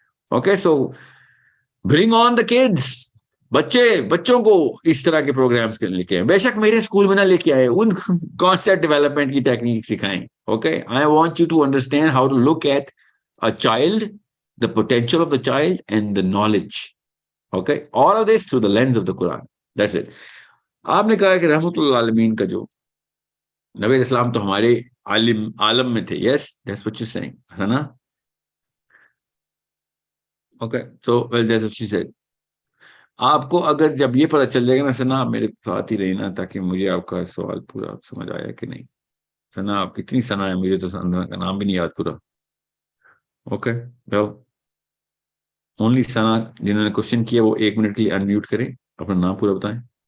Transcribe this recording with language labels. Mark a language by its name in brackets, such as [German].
[Urdu] Okay, [English] So bring on the kids. [Urdu] بچوں کو اس طرح کے پروگرامز لے کے آئیں. بے شک میرے اسکول میں نہ لے کے آئے, ان کانسیپٹ ڈیولپمنٹ کی ٹیکنیک سکھائیں. [English] Okay, I want you to understand how to look at a child, the potential of the child and the knowledge. Okay, all of this through the lens of the Quran. That's it. [Urdu] آپ نے کہا کہ رحمت اللہ عالمین کا جو نبی علیہ السلام تو ہمارے عالم میں تھے. [English] Yes, that's what you're saying, [Urdu] ہے نا؟ [English] Okay, so well that's what she said. [Urdu] آپ کو اگر جب یہ پتہ چل جائے گا نا سنا, آپ میرے ساتھ ہی رہنا تاکہ مجھے آپ کا سوال پورا سمجھ آیا کہ نہیں. سنا آپ کتنی سنا ہے, مجھے تو سنا کا نام بھی نہیں یاد پورا. اوکے, اونلی سنا جنہوں نے کوشچن کیا وہ 1 منٹ کے لیے انمیوٹ کریں, اپنا نام پورا بتائیں.